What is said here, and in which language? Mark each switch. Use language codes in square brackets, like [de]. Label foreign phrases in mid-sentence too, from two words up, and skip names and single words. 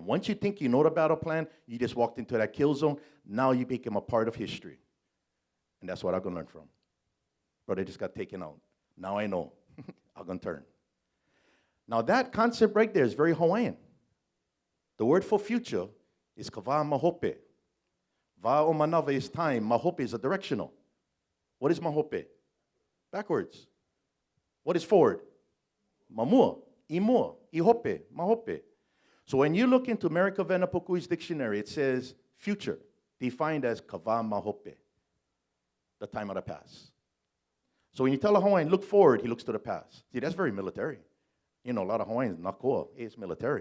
[en] Once you think you know the battle plan, you just walked into that kill zone. Now you become a part of history. And that's what I'm going to learn from. Brother just got taken out. Now I know. I'm going to turn. Now that concept right there is very Hawaiian. The word for future is [haw] kava mahope. Va o manava [en] is time. Mahope is a directional. What is mahope? Backwards. What is forward? [haw] Mamua, imua, ihope, mahope. [en] So when you look into America Venapokui's dictionary, it says future, defined as [haw] kava mahope, [en] the time of the past. So when you tell a Hawaiian, look forward, he looks to the past. See, that's very military. You know, a lot of Hawaiians, nakoa, it's military.